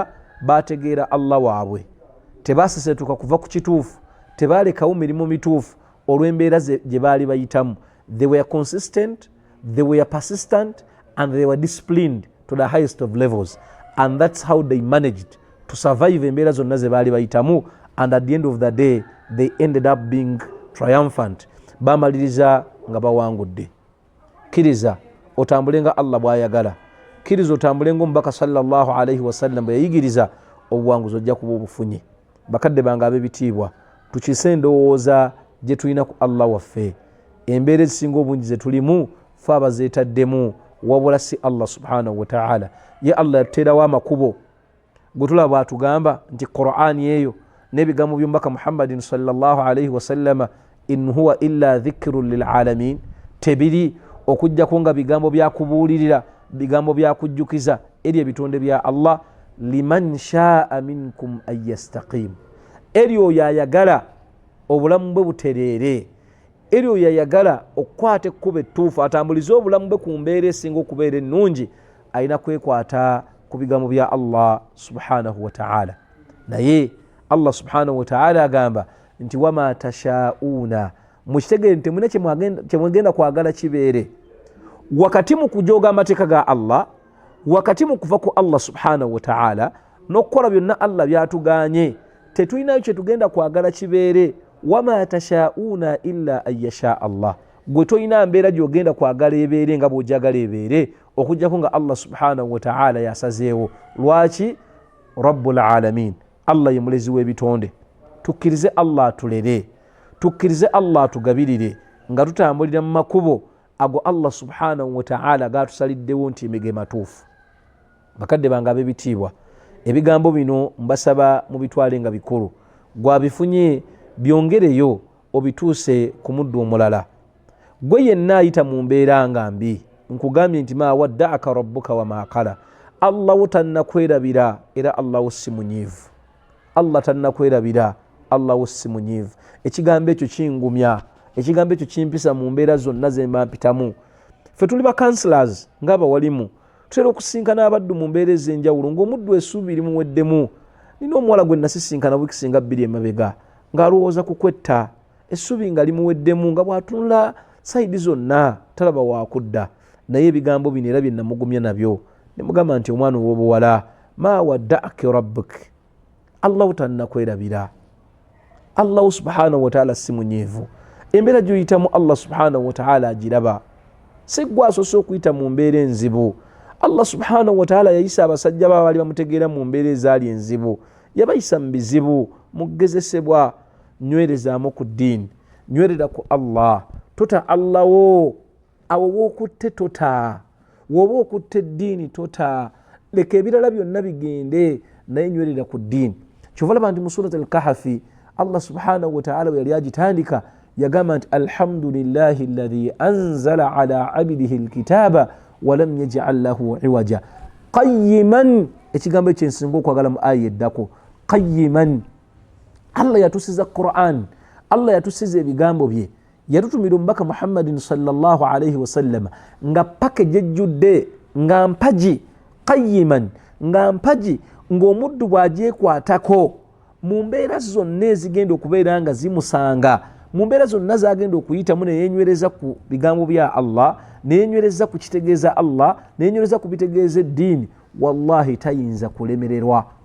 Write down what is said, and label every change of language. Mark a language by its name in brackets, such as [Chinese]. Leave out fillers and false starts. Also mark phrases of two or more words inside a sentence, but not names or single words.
[Ganda] Baategeera Allah waabwe, tebaasesetuka kuva ku kituufu, tebaalekawo mirimu mituufu olw'embeera gye baali bayitamu. [English] They were consistent, they were persistent, and they were disciplined to the highest of levels, and that's how they managed to survive [Ganda] embeera zonna ze baali bayitamu, [English] and at the end of the day they ended up being triumphant. [Ganda] Bamaliriza nga bawangudde. Kiriza otambule nga Allah bw'ayagala, kiriza otambule ng'omubaka [Arabic] صلى الله عليه وسلم [Ganda] bwe yayigiriza, obuwanguzi ojja kuba obufunye. Bakadde bange ab'ebitiibwa, tukise endowooza gye tulina ku Allah waffe. Embeera ezisinga obungi ze tulimu fe abazeetaddemu, wabula si Allah [Arabic] سبحانه وتعالى. [Ganda] Ye Allah yatuteerawo amakubo gwe tulaba atugamba nti Qur'ani eyo n'ebigambo by'omubaka Muhammadin [Arabic] صلى الله عليه وسلم, إن هو إلا ذكر للعالمين, [Ganda] tebiri okujjako nga bigambo byakubuulirira, bigambo byakujjukiza eri ebitonde bya Allah. [Arabic] لمن شاء منكم أن يستقيم, [Ganda] eri oyo ayagala obulamu bwe butereere, eryo yayagala okukwata ekkubo ettuufu atambulize obulamu bwe ku mbeera esinga okubeera ennungi alina kwekwata ku bigambo bya Allah [Arabic] سبحانه وتعالى. [Ganda] Naye Allah [Arabic] سبحانه وتعالى [Ganda] agamba nti [Arabic] وما تشاؤون, [Ganda] mukitegere nti temuna kyemwegenda kwagala kibeere wakati mu kujooga amateeka ga Allah, wakati mu kuva ku Allah [Arabic] سبحانه وتعالى [Ganda] n'okukola byonna Allah byatuganye, tetulinayo kyetugenda kwagala kibeere. [Arabic] وما تشاؤون إلا أن يشاء الله, [Ganda] gwe tolina mbeera gy'ogenda kwagala ebeere nga bw'ojagala ebeere okujjako nga Allah [Arabic] سبحانه وتعالى [Ganda] yasazeewo. Lwaki? [Arabic] رب العالمين, [Ganda] Allah ye mulezi w'ebitonde. Tukkirize Allah atulere, tukkirize Allah atugabirire nga tutambulira mu makubo ago Allah [Arabic] سبحانه وتعالى [Ganda] gatusaliddewo nti emige matuufu. Bakadde bange ab'ebitiibwa, ebigambo bino mbasaba mubitwale nga bikulu, gwabifunye byongereyo obituuse ku muddu omulala. Gwe yenna ayita mu mbeera nga mbi, nkugambye nti [Arabic] ما ودعك ربك وما قلى, [Ganda] Allah tannakwerabira era Allah si munyiivu. Allah tannakwerabira, Allah si munyiivu. Ekigambo ekyo kingumya, ekigambo ekyo kimpisa mu mbeera zonna ze mba mpitamu. Ffe tuli ba counselors ng'abawalimu, tutera okusinkana abaddu mu mbeera ez'enjawulo ng'omuddu essuubi limuweddemu. Nina omuwala gwe nasisinkana wiiki singa 2 emabega ng'alowooza ku kwetta, essuubi nga limuweddemu, nga bw'atunula sayidi zonna talaba waakudda. Naye ebigambo bino era bye namugumya nabyo, ne mugamba nti omwana ow'obuwala, [Arabic] ما ودعك ربك, [Ganda] Allah tannakwerabira, Allah [Arabic] سبحانه وتعالى [Ganda] si munyiivu. Embeera gy'oyitamu Allah [Arabic] سبحانه وتعالى [Ganda] agiraba, si gwe asoose okuyita mu mbeera enzibu. Allah [Arabic] سبحانه وتعالى [Ganda] yayisa abasajja baali bamutegeera mu mbeera ezaali enzibu, yabayisa mu bizibu, mugezesebwa. Nywerezaamu ku ddiini, nywerera ku Allah, tota Allah wo, awo wookutte tota, woba okutte eddiini tota, leka ebirala byonna bigende, naye nywerera ku ddiini. Kyova olaba nti mu [Arabic] سورة الكهف [Ganda] Allah [Arabic] سبحانه وتعالى [Ganda] bwe yali agitandika yagamba nti [Arabic] الحمد لله الذي أنزل على عبده الكتاب ولم يجعل له عوجا قيما. [Ganda] Ekigambo ekyensinga okwagala mu aya eddako, qayyiman. Allah yatusiza Quran, Allah yatusiza ebigambo bye, yatutumira omubaka Muhammadin [Arabic] صلى الله عليه وسلم [Ganda] nga package ejjudde, nga mpaji, qayyiman, nga mpaji, ng'omuddu bw'agyekwatako mu mbeera zonna ezigenda okubeera nga zimusanga, mu mbeera zonna zagenda okuyitamu, neyenywereza ku bigambo bya Allah, neyenywereza ku kitegeeza Allah, neyenywereza ku bitegeeza eddiini, wallahi tayinza kulemererwa.